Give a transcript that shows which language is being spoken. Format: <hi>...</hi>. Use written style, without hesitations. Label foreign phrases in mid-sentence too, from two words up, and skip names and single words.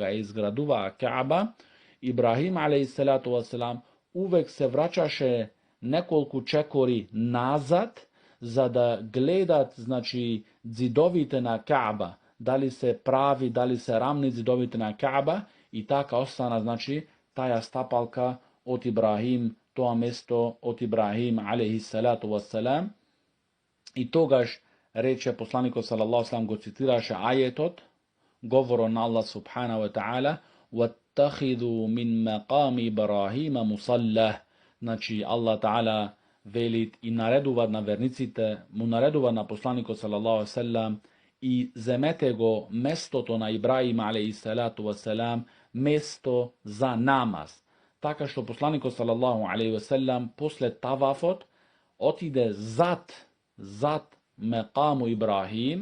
<mk>Ибрахим</mk> <ar>عليه الصلاة والسلام</ar> <mk>увек се враќаше неколку чекори назад за да гледат, значи, ѕидовите на Каъба, дали се прави, дали се рамни ѕидовите на Каъба, и така остана, значи, таја стапалка од Ибрахим тоа место од Ибрахим</mk> <ar>عليه الصلاة والسلام.</ar> <mk>И тогаш рече посланикот</mk> <ar>صلى الله عليه</ar> <mk>го цитираше ајетот, говоро на</mk> <ar>الله سبحانه وتعالى: "واتخذوا من مقام إبراهيم مصلى".</ar> <mk>Значи</mk> <ar>الله تعالى</ar> <mk>велит и наредува на верниците, му наредува на посланикот</mk> <ar>صلى الله عليه وسلم</ar> <mk>и земете го местото на Ибрахим</mk> <ar>عليه الصلاة والسلام</ar> <mk>место за намаз. Така што посланикот</mk> <ar>صلى الله عليه وسلم</ar> <mk>после тавафот отиде зад</mk> <ar>مقام إبراهيم</ar>